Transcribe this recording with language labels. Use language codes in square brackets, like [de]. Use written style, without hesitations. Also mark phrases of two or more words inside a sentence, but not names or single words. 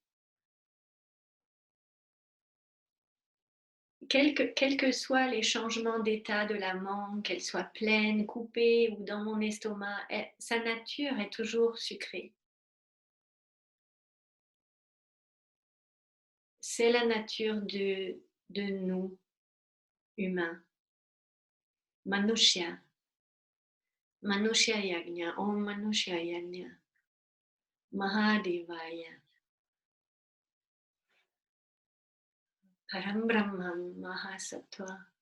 [fr] Quels que soient les changements d'état de la mangue, qu'elle soit pleine, coupée ou dans mon estomac, sa nature est toujours sucrée. C'est la nature de nous, humains. [sa] मनुष्य। मनुष्य यज्ञ. ॐ मनुष्य यज्ञ। महादेवाय. परम ब्रह्मन् महासत्त्व.